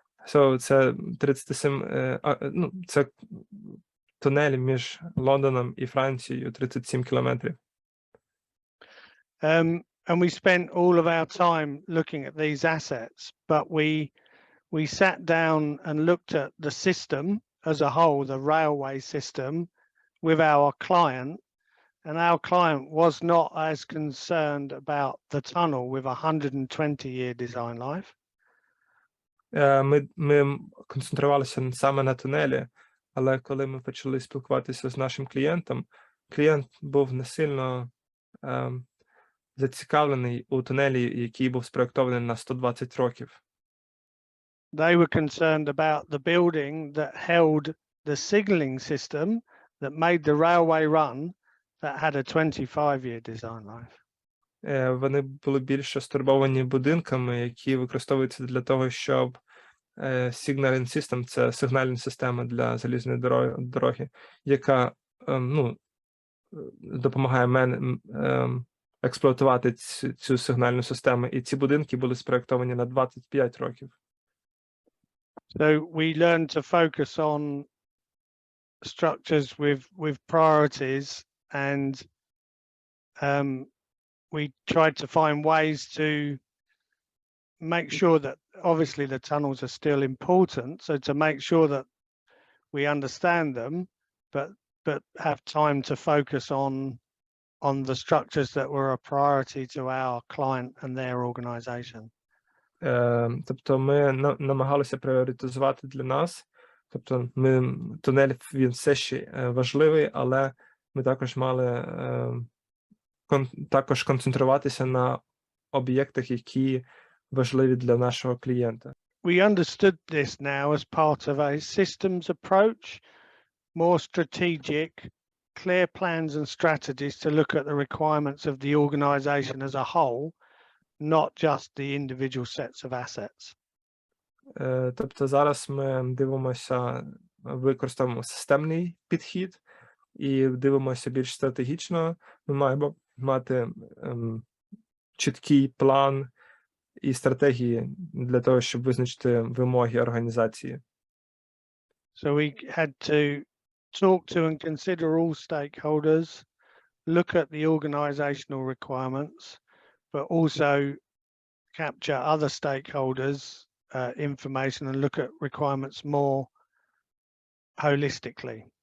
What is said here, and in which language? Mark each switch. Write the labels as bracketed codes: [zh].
[uk] So це 37, це тунель між Лондоном і Францією 37 кілометрів. [en] And we spent all of our time looking at these assets, but we sat down and looked at the system as a whole, the railway system, with our client, and our client was not as concerned about the tunnel with a 120-year design life. [uk] Ми концентрувалися саме на тунелі, але коли ми почали спілкуватися з нашим клієнтом, клієнт був не сильно зацікавлений у тунелі, який був спроєктований на 120 років. [en] they were concerned about the building that held the signalling system that made the railway run that had a 25-year design life. [uk] Вони були більше стурбовані будинками, які використовуються для того, щоб [en] signaling system [uk] – це сигнальна система для залізної дороги, яка допомагає експлуатувати цю сигнальну систему. І ці будинки були спроєктовані на 25 років. [en] So we learned to focus on structures with priorities, and we tried to find ways to make sure that obviously the tunnels are still important, so to make sure that we understand them, but have time to focus on the structures that were a priority to our client and their organization. [uk] Тобто ми намагалися пріоритизувати для нас, тобто тунель, він все ще важливий, але ми також мали також концентруватися на об'єктах, які важливі для нашого клієнта. [en] We understood this now as part of a systems approach, more strategic, clear plans and strategies to look at the requirements of the organization as a whole, not just the individual sets of assets. [uk] Тобто зараз ми дивимося, використовуємо системний підхід і дивимося більш стратегічно. Ми маємо мати чіткий план і стратегії для того, щоб визначити вимоги організації. [en] So we had to talk to and consider all stakeholders, look at the organizational requirements, but also capture other stakeholders' information and look at requirements more holistically.